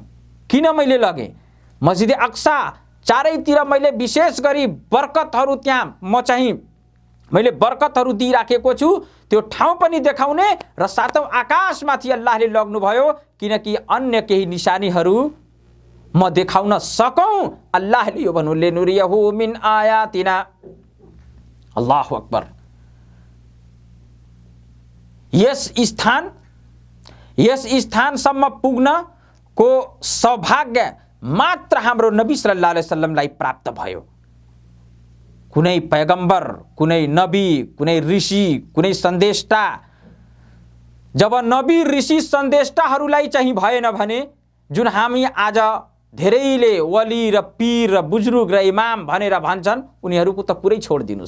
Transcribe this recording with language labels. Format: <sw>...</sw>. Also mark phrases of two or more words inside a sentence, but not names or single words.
<ne>किन मैले लगे मस्जिद अक्सा? चारैतिर मैले विशेष गरी बरकतहरू, त्यहाँ म चाहिँ मैले बरकतहरू दिइराखेको छु, त्यो ठाउँ पनि देखाउने र सातौं आकाशमाथि अल्लाहले लग्नुभयो किनकि अन्य केही निशानीहरू म देखाउन सकौं। अल्लाहले यो भन्नु,</ne> <ar>لنريه من آياتنا. الله أكبر.</ar> <ne>यस स्थानसम्म पुग्नको सौभाग्य मात्र हाम्रो नबी</ne> <ar>صلى الله عليه وسلم</ar> <ne>प्राप्त भयो। कुनै पैगम्बर, कुनै नबी, कुनै ऋषि, कुनै सन्देष्टा, जब नबी ऋषि सन्देष्टाहरूलाई चाहिँ भएन भने, जुन हामी आज धेरैले वली र पीर र बुजुर्ग र इमाम भनेर भन्छन्, उनीहरूको त पुरै छोडिदिनुस्।</ne>